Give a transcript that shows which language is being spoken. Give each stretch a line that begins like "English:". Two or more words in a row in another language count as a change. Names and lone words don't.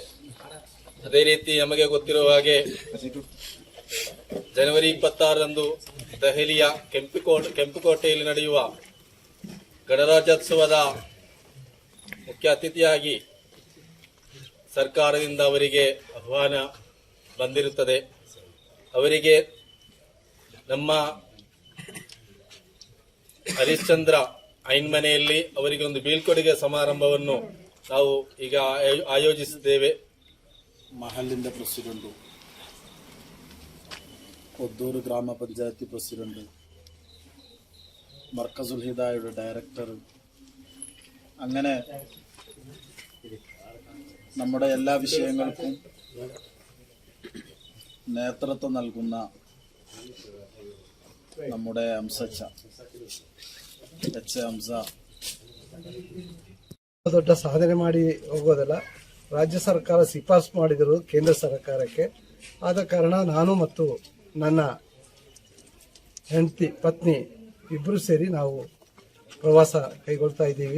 Kannada: ಅದೇ ರೀತಿ ನಮಗೆ ಗೊತ್ತಿರುವ ಹಾಗೆ ಜನವರಿ 26ರಂದು ದೆಹಲಿಯ ಕೆಂಪುಕೋಟೆಯಲ್ಲಿ ನಡೆಯುವ ಗಣರಾಜ್ಯೋತ್ಸವದ ಮುಖ್ಯ ಅತಿಥಿಯಾಗಿ ಸರ್ಕಾರದಿಂದ ಅವರಿಗೆ ಆಹ್ವಾನ ಬಂದಿರುತ್ತದೆ. ಅವರಿಗೆ ನಮ್ಮ ಹರಿಶ್ಚಂದ್ರ ಐನ್ಮನೆಯಲ್ಲಿ ಅವರಿಗೆ ಒಂದು ಬೀಳ್ಕೊಡುಗೆ ಸಮಾರಂಭವನ್ನು ನಾವು ಈಗ ಆಯೋಜಿಸಿದ್ದೇವೆ.
Malayalam: ಮಹಲಿಂದ പ്രസിഡന്റ്, കൊద్దൂർ ഗ്രാമപഞ്ചായത്ത് പ്രസിഡന്റ്, മർക്കസുൽ ഹിദായയുടെ ഡയറക്ടർ, അങ്ങനെ നമ്മുടെ എല്ലാ വിഷയങ്ങൾക്കും നേതൃത്വം നൽകുന്ന നമ്മുടെ ഹംസച്ച ಎಚ್ ಎ ಹಮ್ಜಾ
Kannada: ದೊಡ್ಡ ಸಾಧನೆ ಮಾಡಿ ಹೋಗೋದಲ್ಲ. ರಾಜ್ಯ ಸರ್ಕಾರ ಶಿಫಾರಸು ಮಾಡಿದರು ಕೇಂದ್ರ ಸರ್ಕಾರಕ್ಕೆ. ಆದ ಕಾರಣ ನಾನು ಮತ್ತು ನನ್ನ ಹೆಂಡತಿ ಪತ್ನಿ ಇಬ್ಬರು ಸೇರಿ ನಾವು ಪ್ರವಾಸ ಕೈಗೊಳ್ತಾ ಇದ್ದೀವಿ.